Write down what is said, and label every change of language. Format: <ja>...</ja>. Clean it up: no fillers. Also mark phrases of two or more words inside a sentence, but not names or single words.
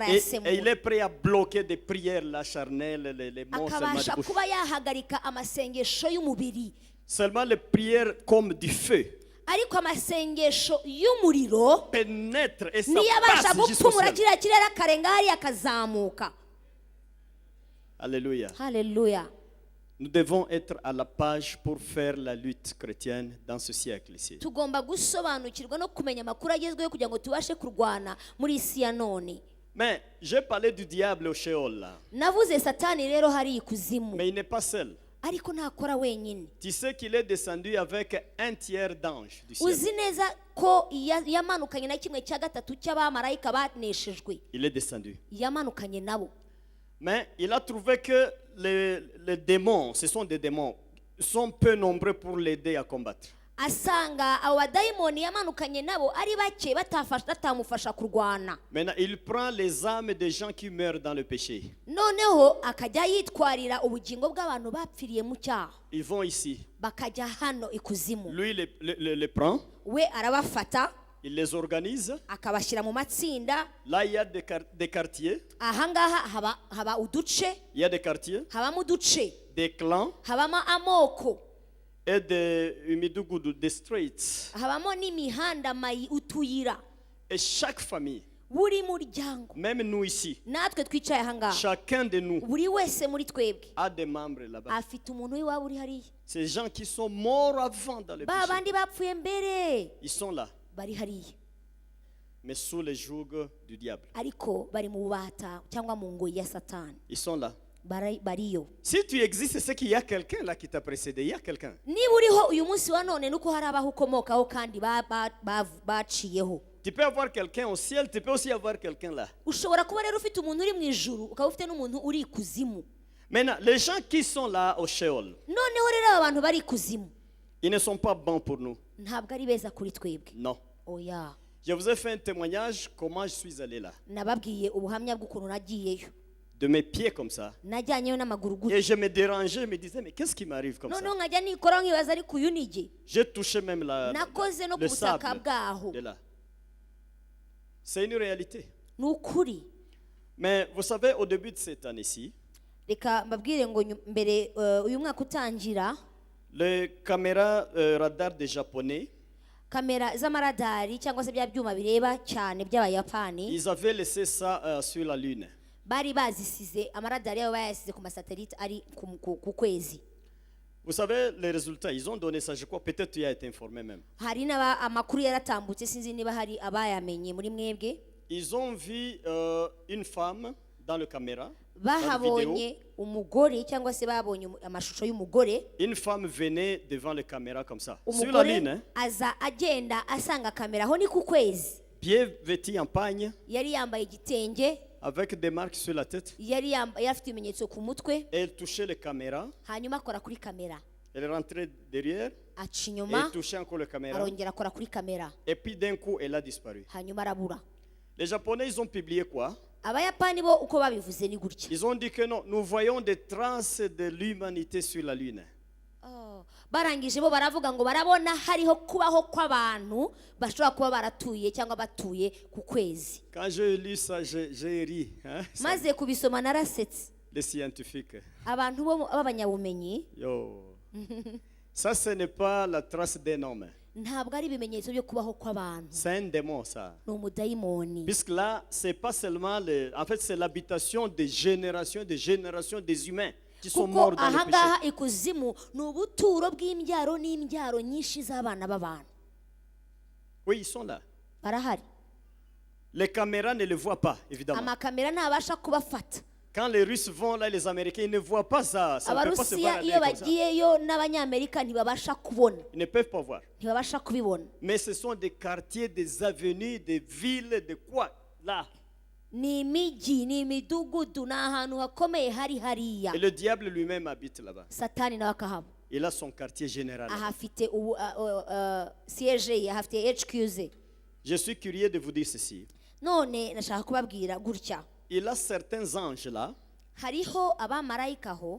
<fr>Et il</fr> <rw>arayasemura,</rw> <fr>est prêt à bloquer des prières, la charnelle, les mots seulement</fr> <rw>akabasha</rw> <fr>de bouche.</fr> <rw>kuba yahagarika amasengesho y'umubiri,</rw> <fr>Seulement les prières comme du feu.</fr> <rw>ariko amasengesho y'umuriro</rw> <fr>pénètre et ça</fr> <rw>niyo abasha</rw> <fr>passe jusqu'au</fr> <rw>gupfumura</rw> <fr>ciel.</fr> <rw>kiriya kirere akarenga hariya akazamuka.</rw> <fr>Alléluia.</fr> <rw>Haleluya.</rw> <fr>Nous devons être à la page pour faire la lutte chrétienne dans ce siècle ici.</fr> <rw>Tugomba gusobanukirwa no kumenya amakuru agezweho kugira ngo tubashe kurwana muri isi ya none.</rw> <fr>Mais j'ai parlé du diable au Sheol là.</fr> <rw>Navuze satani rero hari ikuzimu,</rw> <fr>Mais il n'est pas seul.</fr> <rw>ariko ntakora wenyine.</rw> <fr>Tu sais qu'il est descendu avec un tiers d'anges du ciel.</fr> <rw>Uzi neza ko yamanukanye na kimwe cya gatatu cy'abamarayika baneshejwe,</rw> <fr>Il est descendu.</fr> <rw>yamanukanye nabo.</rw> <fr>Mais il a trouvé que les démons, ce sont des démons, sont peu nombreux pour l'aider à combattre.</fr> <rw>Asanga abo badayimoni yamanukanye nabo ari bake batamufasha kurwana.</rw> <fr>Maintenant, il prend les âmes des gens qui meurent dans le péché.</fr> <rw>Noneho akajya yitwarira ubugingo bw'abantu bapfiriye mu cyaha,</rw> <fr>Ils vont ici.</fr> <rw>bakajya hano ikuzimu.</rw> <fr>Lui, les prend,</fr> <rw>We arabafata</rw> <fr>il les organise.</fr> <rw>akabashyira mu matsinda.</rw> <fr>Là, il y a des quartiers.</fr> <rw>Ahangaha haba uduce,</rw> <fr>Il y a des quartiers,</fr> <rw>habamo uduce,</rw> <fr>des clans</fr> <rw>habamo amoko,</rw> <fr>et des streets.</fr> <rw>habamo n'imihanda utuyira.</rw> <fr>Et chaque famille,</fr> <rw>Buri muryango,</rw> <fr>même nous ici,</fr> <rw>natwe twicaye ahangaha,</rw> <fr>chacun de nous</fr> <rw>buri wese muri twebwe</rw> <fr>a des membres là-bas.</fr> <rw>afite umuntu w'iwabo uri hariya.</rw> <fr>Ces gens qui sont morts avant dans le</fr> <rw>Ba</rw> <fr>péché,</fr> <rw>bandi bapfuye mbere</rw> <fr>ils sont là,</fr> <rw>bari hariya,</rw> <fr>mais sous les jougs du diable.</fr> <rw>ariko bari mu bubata cyangwa mu ngoyi ya satani.</rw> <fr>Ils sont là.</fr> <rw>Bariyo.</rw> <fr>Si tu existes, c'est qu'il y a quelqu'un là qui t'a précédé. Il y a quelqu'un.</fr> <rw>Niba uriho uyu munsi wa none nuko hari abaho ukomokaho kandi baciyeho.</rw> <fr>Tu peux avoir quelqu'un au ciel, tu peux aussi avoir quelqu'un là.</fr> <rw>Ushobora kuba rero ufite umuntu uri mu ijuru, ukaba ufite n'umuntu uri ikuzimu.</rw> <fr>Maintenant, les gens qui sont là au Sheol,</fr> <rw>Noneho rero aba bantu bari ikuzimu</rw> <fr>ils ne sont pas bons pour nous.</fr> <rw>ntabwo ari beza kuri twebwe.</rw> <fr>Non.</fr> <rw>Oya.</rw> <fr>Je vous ai fait un témoignage comment je suis allé là.</fr> <rw>Nababwiye ubuhamya bw'ukuntu nagiyeyo.</rw> <fr>De mes pieds comme ça.</fr> <rw>Najyanyeyo n'amaguru gutya.</rw> <fr>Et je me dérangeais, je me disais, mais qu'est-ce qui m'arrive comme ça?</fr> <rw>Noneho nkajya nikora nkibaza ariko uyu nige.</rw> <fr>J'ai touché même</fr> <rw>Nakoze no ku</rw> <fr>le</fr> <rw>butaka</rw> <fr>sable</fr> <rw>bwaho.</rw> <fr>de là. C'est une réalité.</fr> <rw>Ni ukuri.</rw> <fr>Mais vous savez, au début de cette année-ci,</fr> <rw>Reka mbabwire ngo mbere uyu mwaka utangira,</rw> <fr>les caméras radar des Japonais,</fr> <rw>kamera z'amaradari cyangwa se bya byuma bireba cyane by'abayapani</rw> <fr>ils avaient laissé ça sur la Lune.</fr> <rw>bari bazisize, amaradari yabo bayasize ku masatelite ari ku kwezi.</rw> <fr>Vous savez, les résultats, ils ont donné ça, je crois, peut-être tu as été informé même.</fr> <rw>Hari amakuru yaratambutse, sinzi niba hari abayamenye muri mwebwe.</rw> <fr>Ils ont vu une femme dans le caméra, dans la</fr> <rw>Bahabonye</rw> <fr>vidéo.</fr> <rw>umugore cyangwa se babonye amashusho y'umugore.</rw> <fr>Une femme venait devant la caméra comme ça, sur la</fr> <rw>Umugore</rw> <fr>Lune, hein,</fr> <rw>aza agenda asanga kamera aho ni ku kwezi.</rw> <fr>bien vêtue en pagne,</fr> <rw>Yari yambaye igitenge,</rw> <fr>avec des marques sur la tête.</fr> <rw>yari afite ibimenyetso ku mutwe,</rw> <fr>Elle touchait les caméras,</fr> <rw>hanyuma akora kuri kamera,</rw> <fr>elle rentrait derrière,</fr> <rw>aca</rw> <fr>elle</fr> <rw>inyuma,</rw> <fr>touchait encore les caméras,</fr> <rw>arongera akora kuri kamera,</rw> <fr>et puis d'un coup, elle a disparu.</fr> <rw>hanyuma arabura.</rw> <fr>Les Japonais, ils ont publié quoi?</fr> <rw>Abayapani bo uko babivuze ni gutya.</rw> <fr>Ils ont dit que non, nous voyons des traces de l'humanité sur la Lune.</fr> <rw>Barangije bo baravuga ngo barabona hariho kubaho kw'abantu bashobora kuba baratuye cyangwa batuye ku kwezi.</rw> <fr>Quand j'ai lu ça, j'ai ri. Hein, ça,</fr> <rw>Maze kubisoma narasetse.</rw> <fr>les scientifiques.</fr> <rw>Abantu b'abanyabumenyi, Yo.</rw> <fr>Ça, ce n'est pas la trace d'un homme.</fr> <rw>ntabwo ari ibimenyetso byo kubaho kw'abantu,</rw> <fr>C'est un démon, ça.</fr> <rw>ni umudayimoni.</rw> <fr>Puisque là, c'est pas seulement en fait, c'est l'habitation des générations des humains qui sont</fr> <rw>Kuko</rw> <fr>morts dans le péché.</fr> <rw>ahangaha ikuzimu ni ubuturo bw'imbyaro n'imbyaro nyinshi z'abana b'abantu.</rw> <fr>Oui, ils sont là.</fr> <rw>Barahari.</rw> <fr>Les caméras ne le voient pas, évidemment.</fr> <rw>Amakamera ntabasha kubafata.</rw> <fr>Quand les Russes vont là, les Américains, ils ne voient pas ça. Ça ne peut pas se voir</fr> <rw>Abarusiya</rw> <fr>à</fr> <rw>iyo</rw> <fr>l'œil comme ça.</fr> <rw>bagiyeyo n'abanyamerika ntibabasha kubona,</rw> <fr>Ils ne peuvent pas voir.</fr> <rw>ntibabasha kubibona.</rw> <fr>Mais ce sont des quartiers, des avenues, des villes, de quoi? Là.</fr> <rw>Ni imijyi, ni imidugudu, ni ahantu hakomeye hari hariya.</rw> <fr>Et le diable lui-même habite là-bas.</fr> <rw>Satani nawe akahaba.</rw> <fr>Il a son quartier général.</fr> <rw>Ahafite siege ye, ahafite HQZ.</rw> <fr>Je suis curieux de vous dire ceci.</fr> <rw>None nashaka kubabwira gutya,</rw> <fr>Il a certains anges là,</fr> <rw>hariho abamarayika aho,</rw>